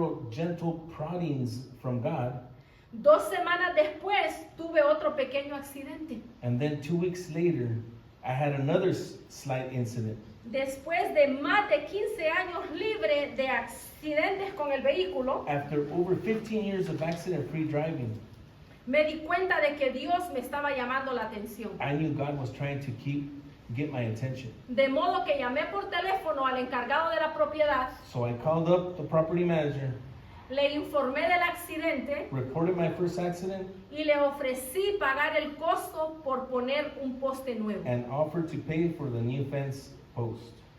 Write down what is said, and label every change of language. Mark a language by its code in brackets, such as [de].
[en] gentle proddings from God. [es] 2 semanas después tuve otro pequeño accidente. [en] And then 2 weeks later, I had another slight incident. [es] Después de más de 15 años libre de accidentes con el vehículo, [en] After over 15 years of accident-free driving, [es] me di cuenta de que Dios me estaba llamando la atención. [en] I knew God was trying to get my attention. [es] De modo que llamé por teléfono al encargado de la propiedad, [en] So I called up the property manager, [es] le informé del accidente [en] reported my first accident, [es] y le ofrecí pagar el costo por poner un poste nuevo. [en] and offered to pay for the new fence post.